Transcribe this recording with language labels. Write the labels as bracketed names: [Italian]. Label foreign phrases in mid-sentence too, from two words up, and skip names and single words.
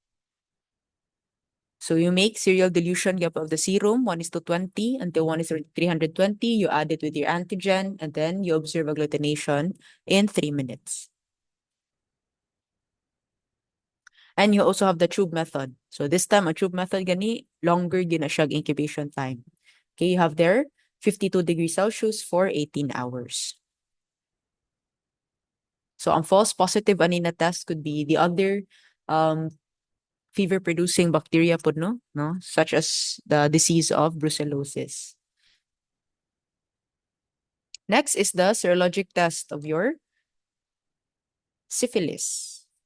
[English] So you make serial dilution gap of the serum, 1:20 until 1:320. You add it with your antigen, and then you observe agglutination in 3 minutes. And you also have the tube method. So this time, a tube method gani, longer [Cebuano] gina siya [English] incubation time. Okay, you have there 52 degrees Celsius for 18 hours. So ang false positive [Cebuano] ani na [English] test could be the other fever-producing bacteria po, no? Such as the disease of brucellosis. Next is the serologic test of your syphilis.